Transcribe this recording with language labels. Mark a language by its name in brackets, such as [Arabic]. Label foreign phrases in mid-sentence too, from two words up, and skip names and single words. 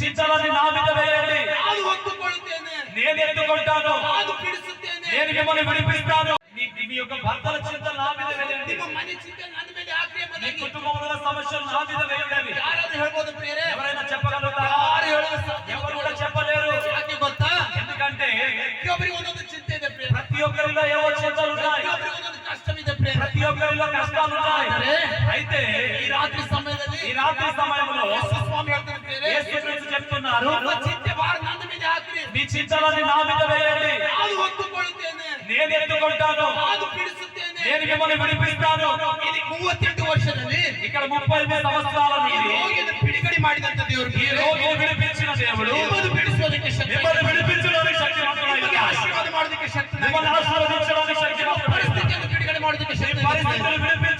[Telugu] చింతలని నా మీద వేయండి, [Kannada] ನಾನು ಹೊತ್ತುಕೊಳ್ಳುತ್ತೇನೆ. [Telugu] నేను ఎత్తుకుంటాను, [Kannada] ನಾನು ಬಿಡಿಸುತ್ತೇನೆ. [Telugu] నేను మిమ్మల్ని విడిపిస్తాను. మీ యొక్క భర్తల చింతలు నా మీద వేయండి, [Kannada] ನಿಮ್ಮ ಮನೆ ಚಿಂತೆ ನನ್ನ ಮೇಲೆ ಹಾಕಿ [Telugu] మీ [Kannada] ಎಂಬುದಾಗಿ [Telugu] కుటుంబంలో సమస్యలు నా మీద వేయండి. [Kannada] ಯಾರಾದ್ರೂ ಹೇಳ್ಬೋದು ಪ್ರಿಯರೇ? [Telugu] ఎవరైనా చెప్పగలుగుతారా? [Kannada] ಯಾರು ಹೇಳಲು ಸಾಧ್ಯ? [Telugu] ఎవరు కూడా చెప్పలేరు. [Kannada] ಯಾಕೆ ಗೊತ್ತಾ? [Telugu] ఎందుకంటే [Kannada] ಪ್ರತಿಯೊಬ್ಬರಿಗೆ ಒಂದೊಂದು ಚಿಂತೆ ಇದೆ ಪ್ರಿಯರೇ. [Telugu] ప్రతి ఒక్కరిలో ఏవో చింతలు ఉన్నాయి, [Kannada] ಪ್ರತಿಯೊಬ್ಬರಿಗೆ ಒಂದೊಂದು ಕಷ್ಟವಿದೆ ಪ್ರಿಯರೇ. [Telugu] ప్రతి ఒక్కరిలో కష్టాలు ఉన్నాయి. అయితే [Kannada] ಈ ರಾತ್ರಿ ಸಮಯದಲ್ಲಿ [Telugu] ఈ రాత్రి సమయంలో [Kannada] ಯೇಸು ಸ್ವಾಮಿ ಹೇಳ್ತಾರೆ ಪ್ರಿಯರೇ, [Telugu] యేసు క్రీస్తు చెప్తున్నారు, [Kannada] ನಿಮ್ಮ ಚಿಂತೆ ಭಾರ ನನ್ನ ಮೇಲೆ ಹಾಕ್ರಿ. [Telugu] మీ చింతలని నా మీద వేయండి, [Kannada] ನಾನು ಹೊತ್ತುಕೊಳ್ಳುತ್ತೇನೆ. [Telugu] నేను ఎత్తుకుంటాను, [Kannada] ನಾನು ಬಿಡಿಸುತ್ತೇನೆ. [Telugu] నేను మిమ్మల్ని విడిపిస్తాను. [Kannada] ఇది 38 ವರ್ಷದಲ್ಲಿ [Telugu] ఇక్కడ 38 సంవత్సరాల [Kannada] ಈ [Telugu] నుండి [Kannada] ರೋಗಿಯನ್ನು ಬಿಡುಗಡೆ ಮಾಡಿದಂತ ದೇವರು [Telugu] ఈ రోగిని విడిపించిన దేవుడు [Kannada] ನಿಮ್ಮನ್ನು ಬಿಡಿಸೋದಕ್ಕೆ ಶಕ್ತಿ, [Telugu] మిమ్మల్ని విడిపించడానికి శక్తివంతుడై [Kannada] ನಿಮಗೆ [Telugu] ఉన్నాడు. [Kannada] ಆಶೀರ್ವಾದ ಮಾಡೋದಕ್ಕೆ ಶಕ್ತಿ, [Telugu] మిమ్మల్ని ఆశీర్వదించడానికి శక్తివంతుడై ఉన్నాడు. [Kannada] ಪರಿಸ್ಥಿತಿಯನ್ನು ಬಿಡುಗಡೆ ಮಾಡೋದಕ್ಕೆ ಶಕ್ತಿ, [Telugu] పరిస్థితులు